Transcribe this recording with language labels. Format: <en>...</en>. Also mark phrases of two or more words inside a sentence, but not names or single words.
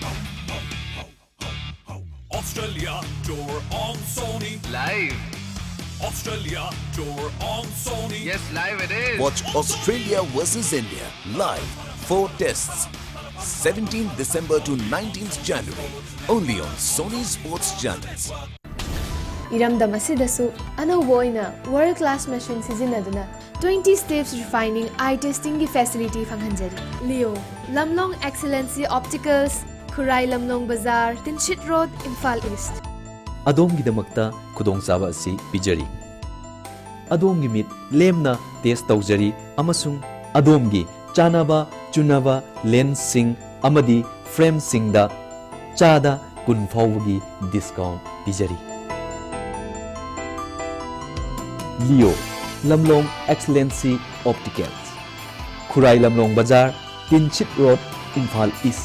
<en>Australia tour on Sony live Australia tour on Sony. Yes, live it is. Watch Australia versus India live. 4 tests. 17th December to 19th January. Only on Sony Sports Channels.</en> <mni>Iramdam asidasu anauba oina</mni> <en>world class machine</en> <mni>sizinaduna 20</mni> <en>steps refining eye testing</en> <mni>gi facility phanghanjari. Leo Lamlong Excellency Opticals, Khurai Lamlong Bazaar, Tinchit Road, Imphal East. ꯑꯗꯣꯝꯒꯤꯗꯃꯛꯇ ꯈꯨꯗꯣꯡꯆꯥꯕ ꯑꯁꯤ ꯄꯤꯖꯔꯤ ꯑꯗꯣꯝꯒꯤ ꯃꯤꯠ ꯂꯦꯝꯅ ꯇꯦꯁ ꯇꯧꯖꯔꯤ ꯑꯃꯁꯨꯡ ꯑꯗꯣꯝꯒꯤ ꯆꯥꯅꯕ ꯆꯨꯅꯕ ꯂꯦꯟꯁꯁꯤꯡ ꯑꯃꯗꯤ ꯐ꯭ꯔꯦꯝꯁꯤꯡꯗ ꯆꯥꯗ 10 ꯐꯥꯎꯕꯒꯤ ꯗꯤꯁꯀꯥꯎꯟꯠ ꯄꯤꯖꯔꯤ Leo Lamlong Excellency Opticals Khurai Lamlong Bazaar Tinchit Road Imphal East.</mni>